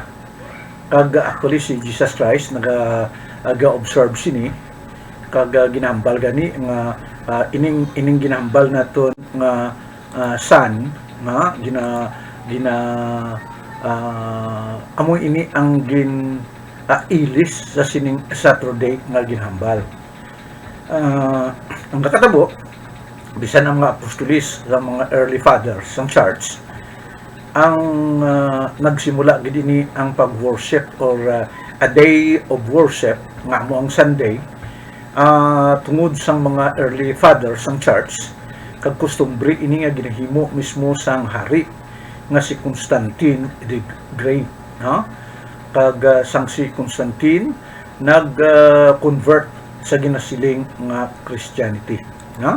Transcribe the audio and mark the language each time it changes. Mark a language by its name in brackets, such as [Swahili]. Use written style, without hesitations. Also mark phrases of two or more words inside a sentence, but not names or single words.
[Hiligaynon] Kag actually si Jesus Christ naga-observe sini kag ginahambal gani nga ining ginahambal naton nga sun nga amoy ini ang ilis sa sining Saturday nga ginhambal. Ang kakatabo bisan ang mga apostolis ng mga [English] early fathers [Hiligaynon] ng church, ang nagsimula gid ni ang pag- [English] worship or a day of worship [Hiligaynon] nga mo ang Sunday tungod sang mga [English] early fathers [Hiligaynon] ng church, kag kustombre ini nga ginahimo mismo sang hari nga si Constantine the Great, no? Kag sang si Constantine nag-convert sa ginasiling nga Christianity, no?